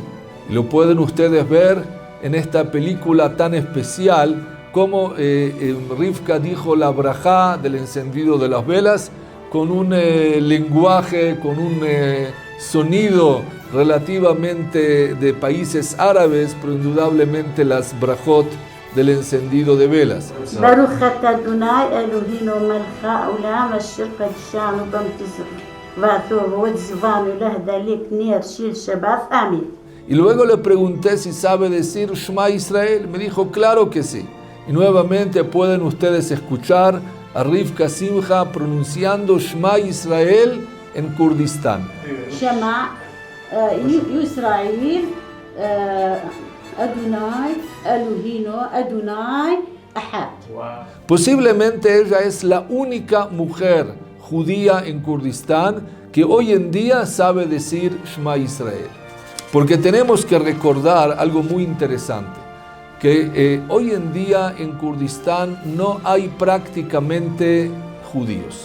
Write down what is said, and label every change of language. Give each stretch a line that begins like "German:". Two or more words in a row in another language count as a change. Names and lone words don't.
Spanish: Lo pueden ustedes ver en esta película tan especial, como Rivka dijo la brajá del encendido de las velas con un lenguaje, con un sonido relativamente de países árabes, pero indudablemente las brajot del encendido de velas.
Hebrew: ברוך אתה אדוני אלוהינו מלך העולם אשר קדשנו במצוותיו ואטוב וציוונו להדליק נר של שבת.
Spanish: Amén. Y luego le pregunté si sabe decir
Hebrew: שמע ישראל.
Spanish: Me dijo: claro que sí. Y nuevamente pueden ustedes escuchar a Rivka Simcha pronunciando
Hebrew: שמע ישראל
Spanish: en Kurdistán.
Hebrew: שמע ישראל אדוני אלוהינו אדוני אחד.
Spanish: Posiblemente ella es la única mujer judía en Kurdistán que hoy en día sabe decir
Hebrew: שמע ישראל.
Spanish: Porque tenemos que recordar algo muy interesante, que hoy en día en Kurdistán no hay prácticamente judíos.